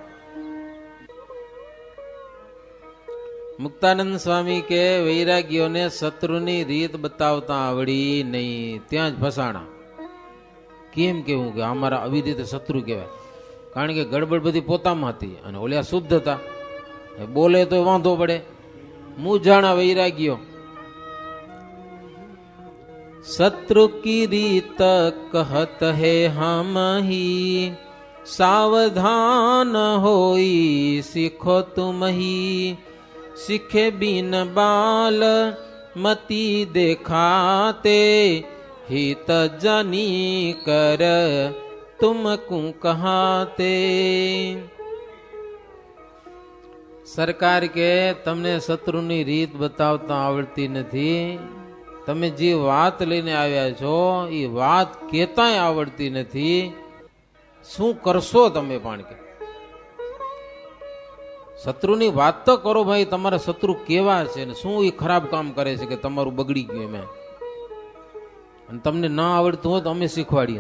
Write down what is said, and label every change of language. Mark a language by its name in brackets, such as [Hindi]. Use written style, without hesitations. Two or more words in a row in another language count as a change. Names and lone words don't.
[Gujarati] મુક્તાનંદ સ્વામી કે વૈરાગ્યોને શત્રુની રીત બતાવતા આવડી નહીં, ત્યાં જ ફસાણા. કેમ કેવું કે અમારા આવી રીતે શત્રુ કહેવાય? કારણ કે ગડબડ બધી પોતામાં હતી અને ઓલ્યા શુદ્ધ હતા, બોલે તો વાંધો પડે. મૂંઝાણા વૈરાગ્યો. [Hindi] शत्रु की रीत कहत है हम ही, सावधान होई सीखो तुम ही। सीखे बिन बाल मती देखाते, हित जनी कर तुमको कहाते। [Gujarati] સરકાર કે તમને શત્રુની રીત બતાવતા આવડતી નથી, તમે જે વાત લઈને આવ્યા છો એ વાત કેતાય આવડતી નથી, શું કરશો તમે? પણ કે શત્રુની વાત તો કરો ભાઈ, તમારા શત્રુ કેવા છે ને શું એ ખરાબ કામ કરે છે કે તમારું બગડી ગયું એમ, અને તમને ના આવડતું હોય તો અમે શીખવાડીએ.